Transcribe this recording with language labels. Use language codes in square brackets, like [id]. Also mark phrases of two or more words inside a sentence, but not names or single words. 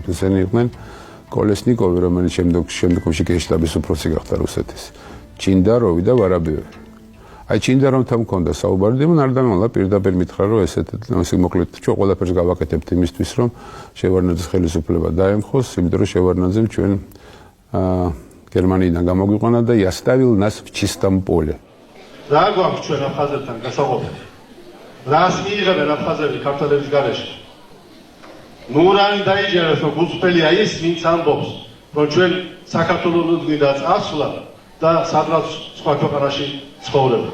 [ka] ესენი იყვნენ კოლესნიკოვი, რომელიც შემდგომში გენშტაბის უფროსი გახდა რუსეთის, ჩინდაროვი და ვარაბიევი. აი ჩინდაროვთან მქონდა საუბარი, მაგრამ არ დამალა პირდაპირ მითხრა, რომ ესე მოკლედ ჩვენ ყველაფერს გავაკეთებთ იმისთვის, რომ შევარდნაძის ხელისუფლება დაემხოს, იმიტომ რომ შევარდნაძემ ჩვენ გერმანიიდან გამოგვიყვანა და [ru] оставил нас в чистом поле. [ka] რა გვაქვს ჩვენ აფხაზეთთან გასაყოფები? რას მიიღებენ აფხაზები ქართველების გარეშე? ნუ რანი დაიჯერეს, რომ გულწრფელია ის, ვინც ამბობს, რომ ჩვენ საქართველოს გვინდა წასვლა და სადღაც სხვა ქვეყანაში ცხოვრება.